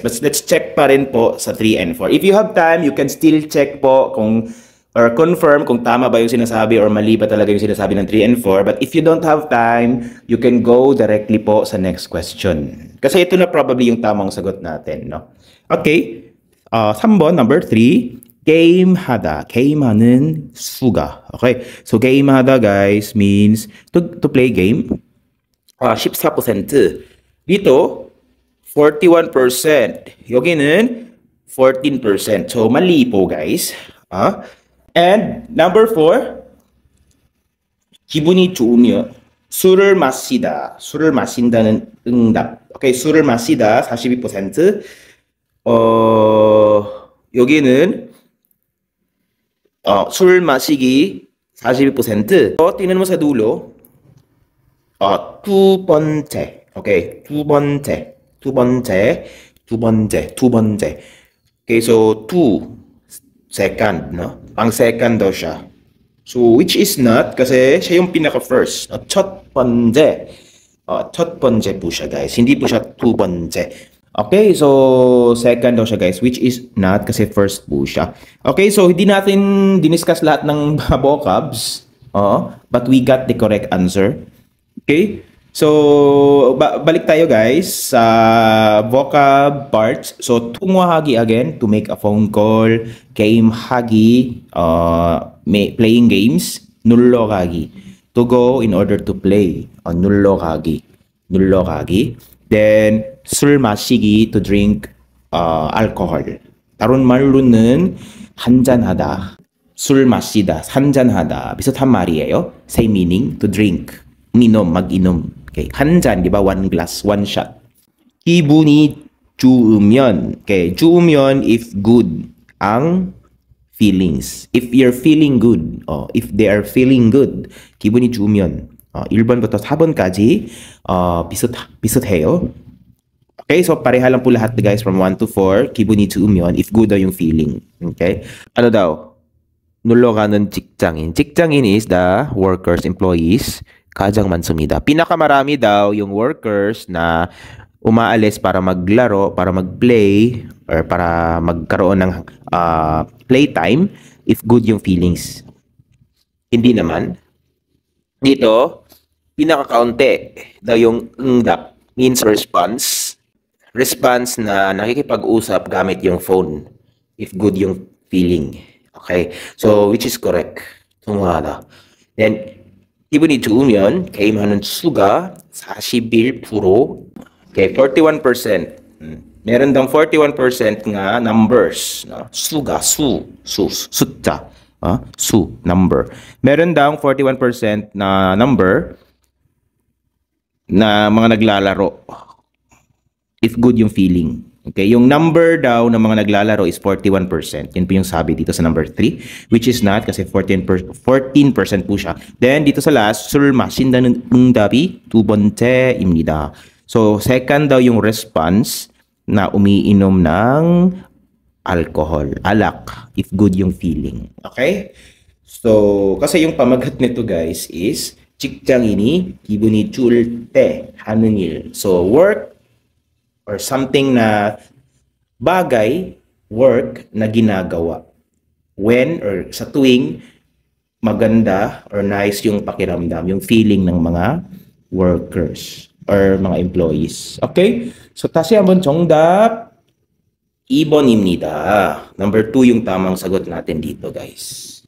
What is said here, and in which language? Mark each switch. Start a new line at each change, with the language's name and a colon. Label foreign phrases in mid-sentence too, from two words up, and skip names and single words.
English: But let's check
Filipino: pa rin po sa
English: 3 and 4. If you have time, you can still check
Filipino: po kung
English: or confirm
Filipino: kung tama ba yung sinasabi
English: or
Filipino: mali ba talaga yung sinasabi ng
English: 3 and 4. But if you don't have time, you can go directly
Filipino: po sa
English: next question.
Filipino: Kasi ito na probably yung tamang sagot natin, no?
Korean: Okay. 3번,
English: number 3.
Korean: 게임하다. 게임하는 수가.
English: Okay. So 게임하다 guys means to play game. 14%.
Filipino: Dito 41%.
Korean: 여기는 14%.
Filipino: So mali po guys.
English: And number 4.
Korean: 기분이 좋으면 술을 마시다. 술을 마신다는 응답. Okay, 술을 마시다 42%. 여기는 술 마시기 42%.
Filipino: tingnan mo sa dulo.
Korean: 두 번째. Okay, 두 번째.
English: Okay, so two, second, no?
Filipino: Pang second daw siya.
English: So, which is not,
Filipino: kasi siya yung pinaka-first.
Korean: 첫 번째. 첫 번째
Filipino: po siya,
Korean: guys.
Filipino: Hindi po siya
Korean: 두 번째.
Filipino: Okay, so second daw siya guys,
English: which is not
Filipino: kasi first po siya. Okay, so hindi natin diniscuss lahat ng vocabs,
English: but we got the correct answer.
Filipino: Okay, so balik tayo guys sa
English: vocab parts. So 통화하기 again, to make a phone call. 게임하기, playing games.
Korean: 놀러 가기,
English: to go in order to play.
Korean: 놀러 가기. Then 술 마시기,
English: to drink alcohol.
Korean: 다른 말로는 한잔하다, 술 마시다, 한잔하다. 비슷한 말이에요.
English: Same meaning, to drink.
Filipino: 미nom, mag-inom. Okay. 한잔, di ba?
English: One glass, one shot.
Korean: 기분이 좋으면, okay.
English: 좋으면 if good ang feelings. If you're feeling good, if they are feeling good,
Korean: 기분이 좋으면. 1번부터 4번까지 비슷해요.
Filipino: Okay, so pareha lang po lahat guys
English: from 1 to 4.
Korean: 기분이 좋으면
English: if good
Filipino: daw yung feeling. Okay? Ano daw?
Korean: 놀러 가는 직장인. 직장인
English: is the workers, employees.
Korean: 가장 많습니다.
Filipino: pinakamarami daw yung workers na umaalis para maglaro, para mag-play, or para magkaroon ng playtime
English: if good
Filipino: yung feelings. Hindi naman. Dito, pinakakaunti daw yung 응답 means response. Response na nakikipag-usap gamit yung phone
English: if good
Filipino: yung feeling. Okay?
English: So, which is correct.
Korean: 통화하다. Then, 기분이 좋으면 게임하는 수가 41%.
Filipino: Okay, 41%. Meron daw 41% nga numbers. No?
Korean: 수가, 숫자.
English: Number.
Filipino: Meron daw 41% na number na mga naglalaro.
English: If good yung feeling.
Filipino: Okay, yung number daw ng mga naglalaro is 41%. Yan po yung sabi dito sa number 3,
English: which is not
Filipino: kasi 14% po siya. Then dito sa last,
Korean: 술 마신다는 응답이 두 번째입니다.
Filipino: So second daw yung response na umiinom ng alcohol, alak,
English: if good
Filipino: yung feeling. Okay? So, kasi yung pamagat nito guys is
Korean: 직장인이 기분이 좋을 때 하는 일.
Filipino: So, work or something na bagay, work na ginagawa when or sa tuwing maganda or nice yung pakiramdam, yung feeling ng mga workers or mga employees.
English: Okay? So,
Korean: 다시 한번 정답 2번입니다.
Filipino: Number 2 yung tamang sagot natin dito, guys.